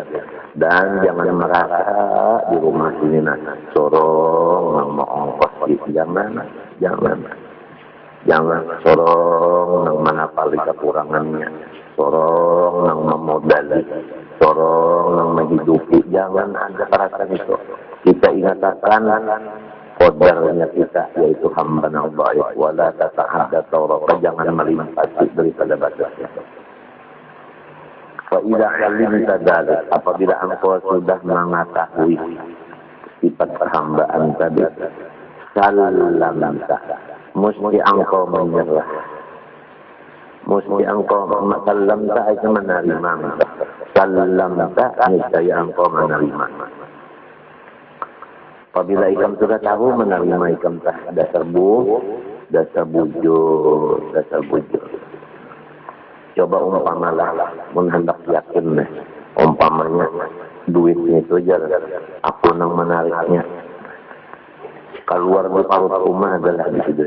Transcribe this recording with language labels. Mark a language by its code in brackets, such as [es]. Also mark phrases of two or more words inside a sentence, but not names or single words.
[bjn] Dan jangan merasa di rumah sini sorong nang mau ongkos jangan sorong nang manapali kekurangannya, sorong nang memodali, sorong nang menghidupi. Jangan ada perasaan itu. Kita ingatkan qadarnya kita yaitu hamba yang baik. [ar] ولا تتحدى طورك, [bjn] jangan melimpasi daripada batasnya. [ar] فإذا علمت ذلك, [bjn] apabila engkau sudah mengetahui sifat perhambaan tadi, salamta, mesti engkau menyerah. Mesti engkau salamta itu menerima. Salamta niscaya engkau menerima. Apabila ikam sudah tahu menerima ikam dasar bujur. Coba umpamalah, hendak yakin umpamanya duitnya itu aja aku nang menariknya keluar di parut rumah adalah di situ.